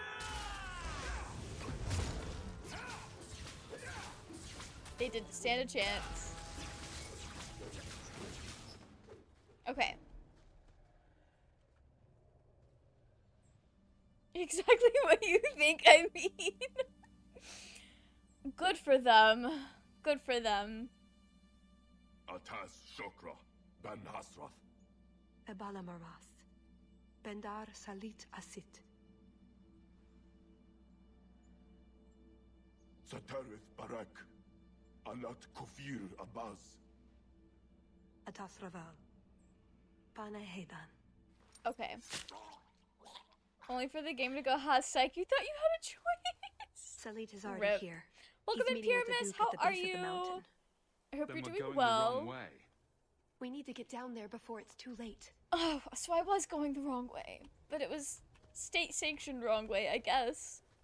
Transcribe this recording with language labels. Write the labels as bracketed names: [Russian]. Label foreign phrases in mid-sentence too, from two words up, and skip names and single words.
[English] They didn't stand a chance. Okay. Exactly what you think I mean. Good for them. Good for them. Atas Shokra, Ben Hasrath. Ebala Marath. Bendar Salit Asit. Satarith Barak. Alat Kufir Abbas. Atas Raval. Pana Hedan. Okay. Only for the game to go, ha, psych, you thought you had a choice. Salit is already Rip. here. Welcome He's in, meeting with the Pyramus. Duke How at the are base of you? the mountain. I hope Then you're we're doing going well. the wrong way. We need to get down there before it's too late. Oh, so I was going the wrong way. But it was state-sanctioned wrong way, I guess.